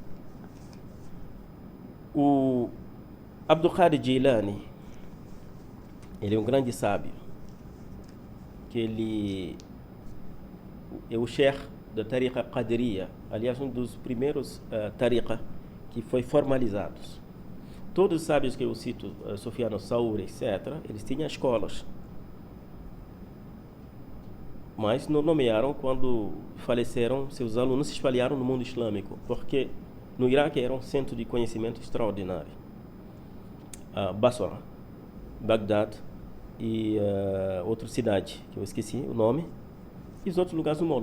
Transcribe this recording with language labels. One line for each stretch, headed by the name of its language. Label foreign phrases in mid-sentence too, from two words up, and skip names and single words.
Portuguese: O Abdul Qadir Jilani, ele é um grande sábio, que ele é o sheikh da Tariqa Qadiriya, aliás um dos primeiros Tariqa que foi formalizados. Todos os sábios que eu cito, Sufyan al-Thawri, etc., eles tinham escolas, mas não nomearam quando faleceram, seus alunos se espalharam no mundo islâmico, porque no Iraque era um centro de conhecimento extraordinário. Basra, Bagdad e outra cidade, que eu esqueci o nome, e os outros lugares do mundo.